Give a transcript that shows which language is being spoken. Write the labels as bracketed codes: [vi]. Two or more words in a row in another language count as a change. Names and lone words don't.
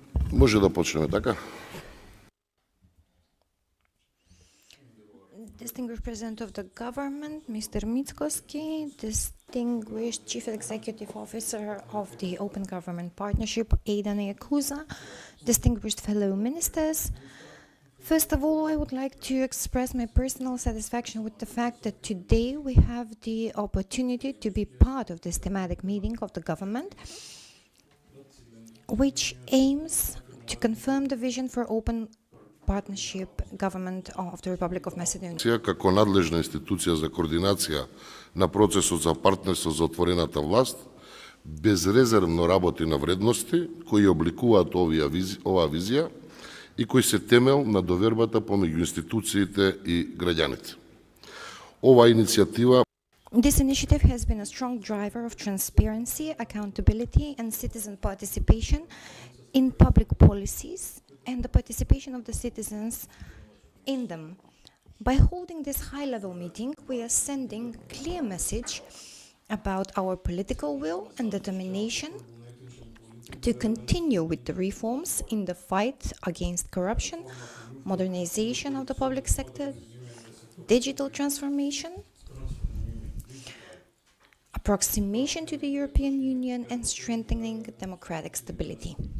[mk] Може да почнеме, така? [en] Distinguished President of the Government, Mr. Mickoski, Distinguished Chief Executive Officer of the Open Government Partnership, Aidan Yakuza, distinguished fellow ministers. First of all, I would like to express my personal satisfaction with the fact that today we have the opportunity to be part of this thematic meeting of the government, which aims to confirm the vision for open partnership government of the Republic of Macedonia. [mk] Како надлежна институција за координација на процесот за партнерство за отворената власт, безрезервно работи на вредности кои обликуваат оваа визија и кои се темел на довербата помеѓу институциите и граѓаните. Оваа иницијатива [en] This initiative has been a strong driver of transparency, accountability, and citizen participation in public policies and the participation of the citizens in them. By holding this high-level meeting, we are sending a clear message about our political will and determination to continue with the reforms in the fight against corruption, modernization of the public sector, digital transformation, approximation to the European Union, and strengthening democratic stability.